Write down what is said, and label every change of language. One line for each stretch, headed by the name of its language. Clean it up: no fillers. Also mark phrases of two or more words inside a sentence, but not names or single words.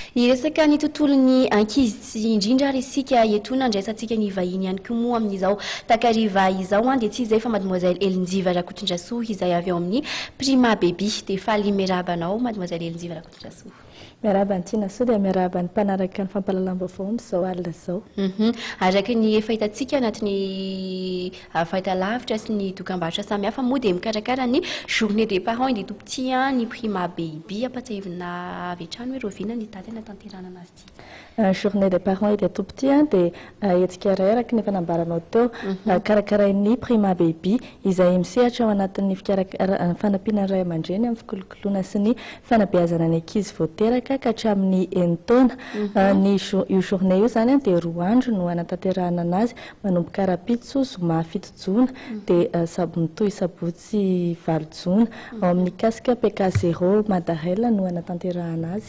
Malagasy: Hiresaka ny tontolon'ny ankizy indrindra ary isika eto nandraisantsika ny vahiny ihany koa moa amin'izao takariva izao dia tsy izay fa mademoiselle Elinjiva Rakotondrasoa izay avy ao amin'ny prima baby dia faly miarabanao mademoiselle Elinjiva Rakotondrasoa. Miaraba antiana soa dia miaraba ny mpanaraka ny fampahalalam-baovao amin'izao alina izao. Araka ny efa hitantsika anatin'ny fahitalavitra sy ny dokam-barotra samihafa moa dia mikarakara ny
French: journée des parents et des tout petits
Malagasy: ny prima baby ampatsahivina avy hatrany hoe roviana ny tatana tanterana anazy ity.
French: Journée des parents et des tout petits
Malagasy: dia hetsika iray araka ny fanambaranao teo karakarainy prima baby izay misehatra ao anatin'ny fanampiana ray aman-dreny amin'ny fikolokoloana sy ny fanabeazana ny ankizy vao teraka ka hatramin'ny enitaona. Io journée io zany dia 2 andro no anatanterahana anazy manomboka rapitso zoma 7 jona dia sabontoy sabotsy 8 jona ao amin'ny kasika PK 0 Madarail no anatanterahana azy.